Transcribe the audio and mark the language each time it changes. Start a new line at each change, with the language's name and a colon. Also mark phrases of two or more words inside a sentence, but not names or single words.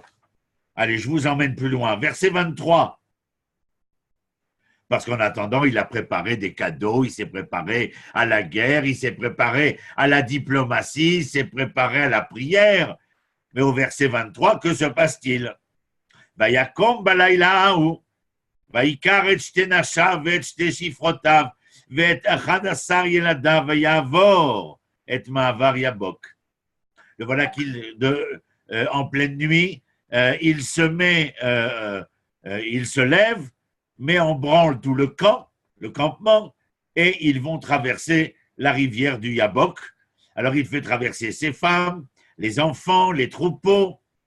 French: Allez, je vous emmène plus loin. Verset 23. Parce qu'en attendant, il a préparé des cadeaux, il s'est préparé à la guerre, il s'est préparé à la diplomatie, il s'est préparé à la prière. Mais au verset 23, que se passe-t-il?
Hebrew: ויקם בלילה הוא ויקח את שתי נשיו את שתי שפחתיו ואת אחד עשר ילדיו ויעבר את מעבר יבק.
French: Le voilà en pleine nuit, il se lève, met en branle tout le campement, et ils vont traverser la rivière du Yabok. Alors il fait traverser ses femmes, les enfants, les troupeaux.